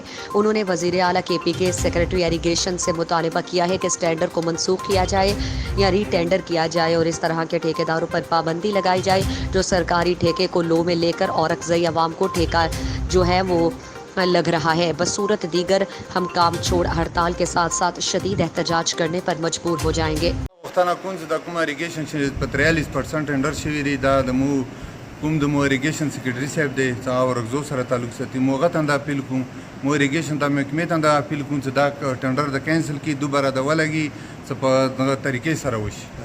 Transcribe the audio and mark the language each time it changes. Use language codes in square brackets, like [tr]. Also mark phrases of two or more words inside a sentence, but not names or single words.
[ur] انہوں نے وزیر اعلیٰ KP کے [en] secretary irrigation [ur] سے مطالبہ کیا ہے کہ اس ٹینڈر کو منسوخ کیا جائے یا [en] re tender [ur] کیا جائے اور اس طرح کے ٹھیکیداروں پر پابندی لگائی جائے جو سرکاری ٹھیکے کو لو میں لے کر اورنگزئی عوام کو ٹھیکہ جو ہے وہ لگ رہا ہے. بصورت دیگر ہم کام چھوڑ ہڑتال کے ساتھ ساتھ شدید احتجاج کرنے پر مجبور ہو جائیں گے. [ps] کوم د مو [en] irrigation secretary [ps] صاحب دی او رغزو سره تعلق ساتي موغه تند اپیل کوم مو اریګیشن د محکمې تند اپیل کوم چې دا ټندر د کینسل کی دوباره د ولګي په طریقې سره وشي.